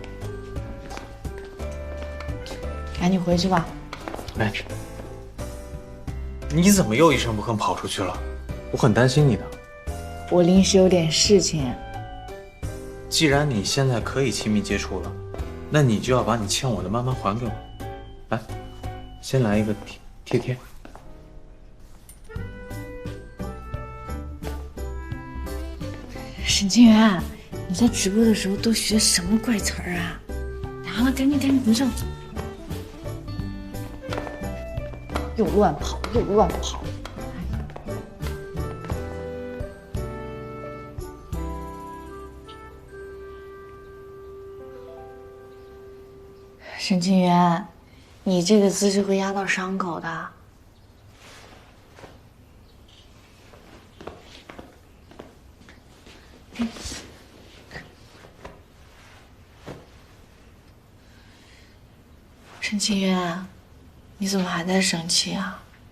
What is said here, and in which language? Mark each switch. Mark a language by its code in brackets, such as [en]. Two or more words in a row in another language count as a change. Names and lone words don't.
[zh] 趕緊回去吧。哎，你怎麼又一聲不吭跑出去了？我很擔心你的。我臨時有點事情。既然你現在可以親密接觸了，那你就要把你欠我的慢慢還給我。來，先來一個貼貼。沈清源，你在直播的時候都學什麼怪詞兒啊？好了，趕緊回去。又亂跑。沈清源，你這個姿勢會壓到傷口的。沈清源，你怎麼還在生氣啊？